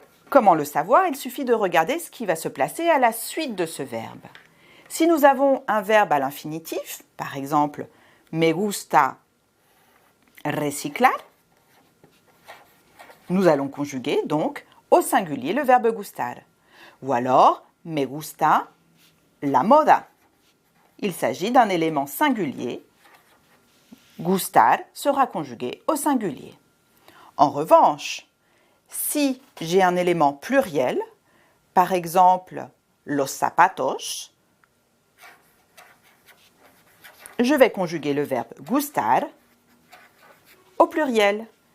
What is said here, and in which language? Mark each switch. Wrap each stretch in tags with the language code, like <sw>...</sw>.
<fr>Comment le savoir? Il suffit de regarder ce qui va se placer à la suite de ce verbe. Si nous avons un verbe à l'infinitif, par exemple</fr> <es>me gusta reciclar,</es> <fr>nous allons conjuguer donc au singulier le verbe gustar. Ou alors</fr> <es>me gusta la moda.</es> <fr>Il s'agit d'un élément singulier. Gustar sera conjugué au singulier. En revanche, si j'ai un élément pluriel, par exemple</fr> <es>los zapatos,</es> <fr>je vais conjuguer le verbe gustar au pluriel.</fr>